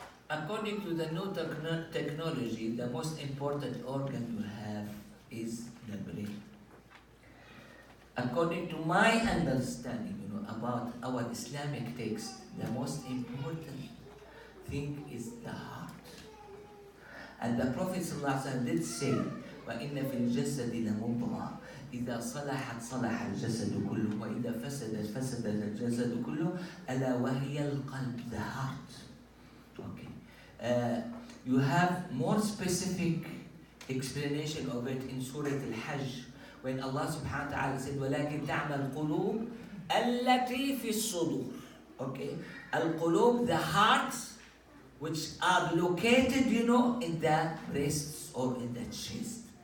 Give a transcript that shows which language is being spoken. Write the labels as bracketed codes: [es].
[en] According to the new technology, the most important organ you have is the brain. According to my understanding, about our Islamic text, the most important thing is the heart. And the Prophet ﷺ did say, [ar] وَإِنَّ فِي الْجَسَدِ لَمُضْغَةً إِذَا صَلَحَتْ صَلَحَ الْجَسَدُ كُلُّهُ وَإِذَا فَسَدَتْ فَسَدَ الْجَسَدُ كُلُّهُ أَلَا وَهِيَ الْقَلْبُ, [en] the heart. Okay. You have more specific explanation of it in Surah Al-Hajj, when Allah subhanahu wa ta'ala said, [ar] وَلَكِنْ تَعْمَى الْقُلُوبِ الَّتِي فِي الصُّدُورِ. [en] Okay. Al-Qulub, the hearts, which are located, in the breasts or in the chest.